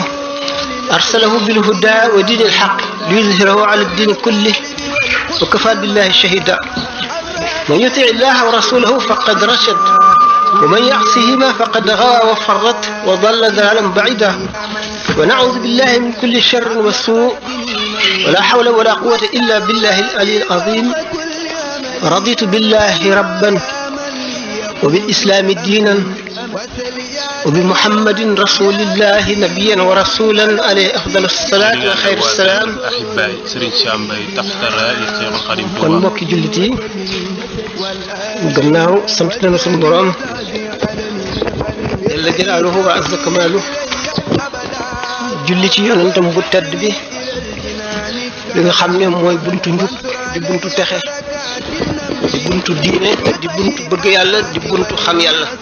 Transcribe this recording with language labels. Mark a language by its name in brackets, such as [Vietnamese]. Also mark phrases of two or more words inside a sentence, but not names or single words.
[Arabic] أرسله بالهدى ودين الحق ليظهره على الدين كله وكفى بالله شهيدا من يطع الله ورسوله فقد رشد ومن يعصهما فقد غوى وفرط وضل ضلالا بعيدا ونعوذ بالله من كل شر وسوء ولا حول ولا قوة إلا بالله العلي العظيم رضيت بالله ربا وبالإسلام دينا وبمحمد رسول الله نبيا ورسولا عليه أفضل الصلاة وخير السلام [Wolof] kon mbokki jullit yi gannaaw sant nañu sunu boroom [Arabic] جل جلاله وعز كماله [Wolof] julli ci yonentam bu tedd bi li nga xam ne mooy buntu njub di buntu texe di buntu diine di buntu bëgg yàlla di buntu xam yàlla